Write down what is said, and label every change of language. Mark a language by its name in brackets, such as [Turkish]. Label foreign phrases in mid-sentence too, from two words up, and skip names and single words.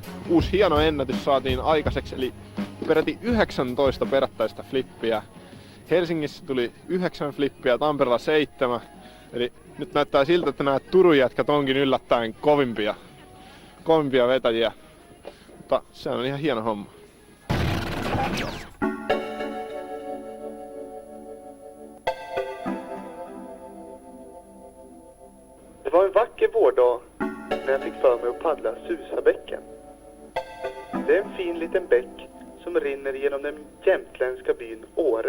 [Finnish] Uusi hieno ennätys saatiin aikaiseksi, eli peräti 19 perättäistä flippiä. Helsingissä tuli 9 flippiä, Tampereella 7. Eli nyt näyttää siltä, että nämä Turun jätkät onkin yllättäen kovimpia vetäjiä. Mutta se on ihan hieno homma. [Swedish] Det var en vacker vårdag när jag fick för mig att paddla Susabäcken. Det är en fin liten bäck som rinner genom den jämtländska byn Åre.